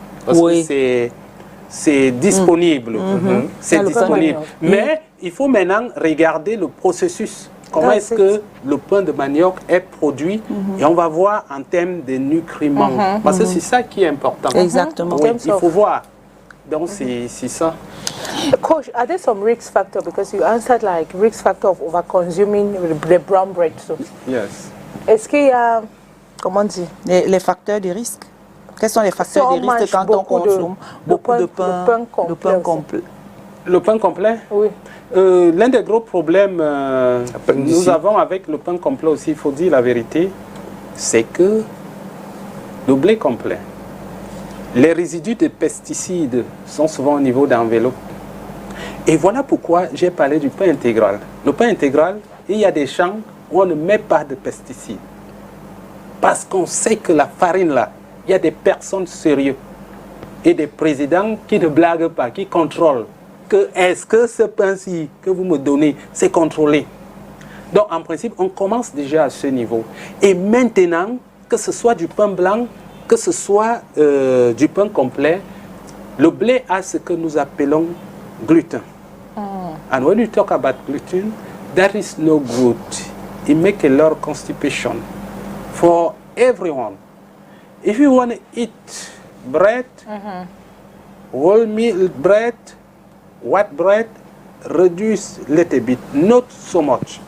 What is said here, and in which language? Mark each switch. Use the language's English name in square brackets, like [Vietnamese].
[French] Parce que c'est disponible. C'est disponible. Mais il faut maintenant regarder le processus. Comment est-ce que le pain de manioc est produit et on va voir en termes de nutriments. Parce que c'est ça qui est important. Exactement. Oui, il faut voir. Donc c'est ça. [English] Coach, are there some risk factors? Because you answered like risk factor of over-consuming the brown bread. So. Yes. [French] Est-ce qu'il y a, comment on dit? Les facteurs de risque. Quels sont les facteurs de risque quand on consomme beaucoup de pain complet? Le pain complet? Oui. L'un des gros problèmes nous avons avec le pain complet aussi, il faut dire la vérité, c'est que le blé complet, les résidus de pesticides sont souvent au niveau d'enveloppe. Et voilà pourquoi j'ai parlé du pain intégral. Le pain intégral, il y a des champs où on ne met pas de pesticides. Parce qu'on sait que la farine là, il y a des personnes sérieuses et des présidents qui ne blaguent pas, qui contrôlent. Est-ce que ce pain-ci que vous me donnez, c'est contrôlé? Donc, en principe, on commence déjà à ce niveau. Et maintenant, que ce soit du pain blanc, que ce soit du pain complet, le blé a ce que nous appelons gluten. [English] And when you talk about gluten, that is no good. It makes a lot of constipation for everyone. If you want to eat bread, whole meal bread, white bread, reduce a little bit, not so much.